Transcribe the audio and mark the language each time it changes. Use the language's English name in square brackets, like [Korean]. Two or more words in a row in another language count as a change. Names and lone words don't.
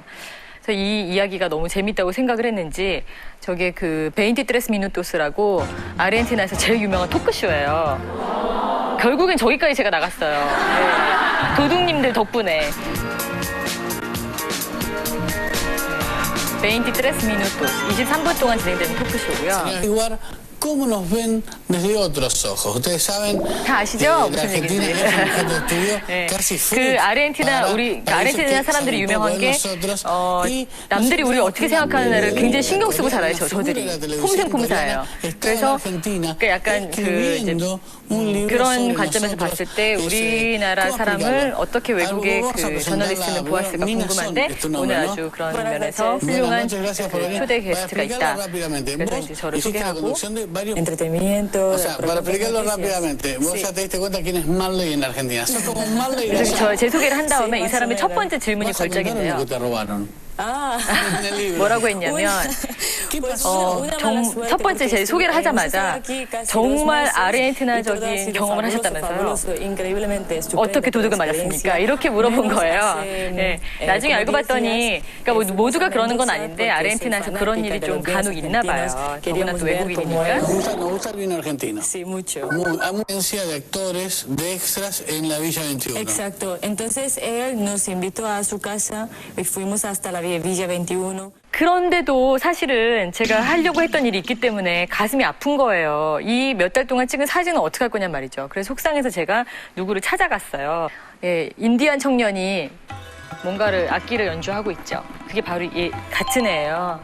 [Korean] 그래서 이 이야기가 너무 재밌다고 생각을 했는지 저게 그 베인티트레스 미누토스라고 아르헨티나에서 제일 유명한 토크쇼예요. 결국엔 저기까지 제가 나갔어요. 네. 도둑님들 덕분에. 베인티트레스 미누토스 23분 동안 진행되는 토크쇼고요. [Spanish] ¿Cómo nos ven desde otros ojos? Ustedes saben [Korean] 다 아시죠? [Spanish] que [Korean] 무슨 [Spanish] Argentina [Korean] 얘기인지. [Spanish] es un objeto de estudio [Korean] 네. [Spanish] casi [Korean] 그 fruit 아르헨티나 [Spanish] para [Korean] 우리 [Spanish] países [Korean] 아르헨티나 [Spanish] que [Korean] 사람들이 [Spanish] saben [Korean] 유명한 [Spanish] poco de [Korean] 게 [Spanish] nosotros y [Korean] 남들이 우리를 [Spanish] nosotros [Korean] 어떻게 생각하느냐를 굉장히 신경 쓰고 살아요. [Spanish] la figura de [Korean] 저들이 [Spanish] la televisión [Korean] 폼생폼사예요. [Spanish] coreana está en [Korean] 그래서 [Spanish] Argentina [Korean] 그 약간 그 이제 [Spanish] escribiendo un libro [Korean] 그런 [Spanish] sobre [Korean] 관점에서 [Spanish] nosotros. [Korean] 봤을 때 우리나라 사람을 어떻게 외국의 그 저널리스트는 보았을까 궁금한데 오늘 아주 그런 면에서 훌륭한 초대 게스트가 있다. 그래서 이제 저를 소개하고 [Spanish] entretenimiento. O sea, para explicarlo rápidamente, vos ya te diste cuenta quién es Marley en Argentina. Sos como Marley. [Korean] 그래서 제 소개를 한 다음에 이 사람의 첫 번째 질문이 [Spanish] Vas a contar lo [Korean] 걸작인데요. [Spanish] que te robaron. En el libro. [Korean] 뭐라고 했냐면 첫 번째 제 소개를 하자마자 정말 아르헨티나적인 경험을 하셨다면서요. 어떻게 도둑을 맞았습니까? 이렇게 물어본 거예요. 네. 나중에 알고 봤더니 그러니까 모두가 그러는 건 아닌데 아르헨티나에서 그런 일이 좀 간혹 있나 봐요. 더구나 또 외국인이니까. [Spanish] Nos gusta el vino argentino. Sí, mucho. Hay mucha de actores, de extras en la Villa 21. Exacto. Entonces él nos invitó a su casa y fuimos hasta la Villa 21. [Korean] 그런데도 사실은 제가 하려고 했던 일이 있기 때문에 가슴이 아픈 거예요. 이 몇 달 동안 찍은 사진은 어떻게 할 거냔 말이죠. 그래서 속상해서 제가 누구를 찾아갔어요. 예, 인디안 청년이 뭔가를 악기를 연주하고 있죠. 그게 바로 같은 애예요.